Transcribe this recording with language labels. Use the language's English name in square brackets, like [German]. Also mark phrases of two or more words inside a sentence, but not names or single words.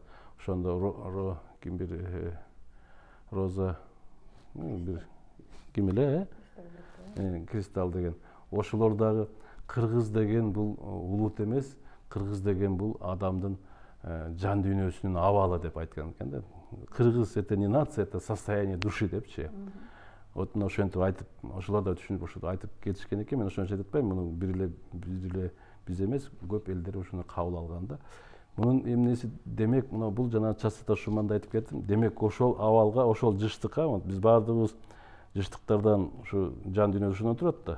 [Kyrgyz] Ошондо Роза бир ким эле, Кристалл деген. Ошолор дагы кыргыз деген бул улут эмес, кыргыз деген бул адамдын жан дүйнөсүнүн абалы деп айткан экен да. [Russian] Кыргыз это не нация, это состояние души депчи. [Kyrgyz] Вот ошентип айтып, ошолор да түшүнүп ошентип айтып кетишкен экен. Мен ошону айтпайм, муну бир эле биз эмес, көп элдер ошону кабыл алган да. Мунун эмнеси демек, мына бул жана частота шуманда айтып кеттим. Демек ошол абалга, ошол жыштыкка, биз баардыгыбыз жыштыктардан ушу жан дүйнөсүнөн турат да.